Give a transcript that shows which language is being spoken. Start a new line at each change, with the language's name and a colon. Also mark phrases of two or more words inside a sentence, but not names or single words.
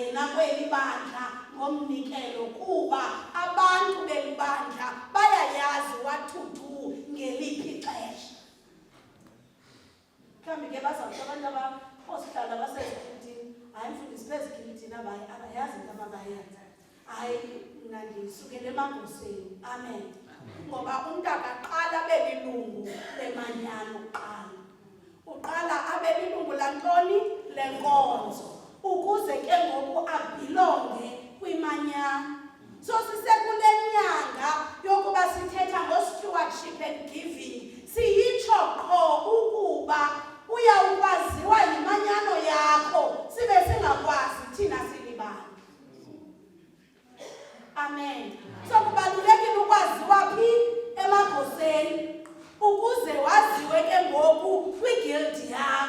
Xhosa: kweli bandla ngomnikelo kuba abantu beli bandla bayayazi
English: what to do
Xhosa: ngeliphi ixesha. Mhlawumbi ke bazawuthi abantu abasihlala basezigilithini, hayi mfundisi bezigilithini abayazi into ababayenza. Hayi mna ndisukele emagoseni. Amen. Ngoba umntu akaqala abe lilungu lemanyano kuqala. Uqala abe lilungu lantoni? Lenkonzo. Ukuze ke ngoku abhilonge kwimanyano. So sisekule nyanga yokuba sithetha ngo-
English: stewardship and giving.
Xhosa: Siyitsho qho ukuba uyawukwaziwa yimanyano yakho sibe singakwazi thina silibani. Amen. So kubalulekile ukwaziwa phi? Emagoseni. Ukuze waziwe ke ngoku kwi-guild yakho.